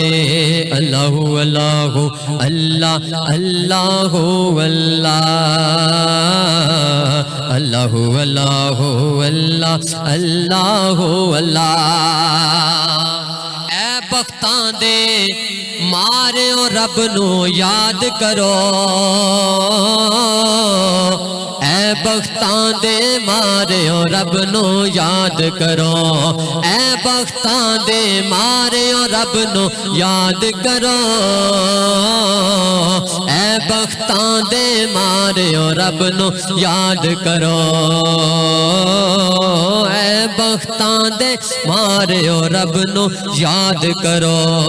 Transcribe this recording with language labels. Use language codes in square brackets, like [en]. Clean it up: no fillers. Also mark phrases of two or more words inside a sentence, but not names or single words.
[ar] اللهُ اللهُ الله اللهُ الله، اللهُ اللهُ الله اللهُ الله. [pa] اے بختاں دے ماریو رب نوں یاد کرو, بختاں دے ماریو رب نو یاد کرو اے بختاں دے ماریو رب نو یاد کرو اے بختاں دے ماریو رب نو یاد کرو اے بختاں دے ماریو رب نو یاد کرو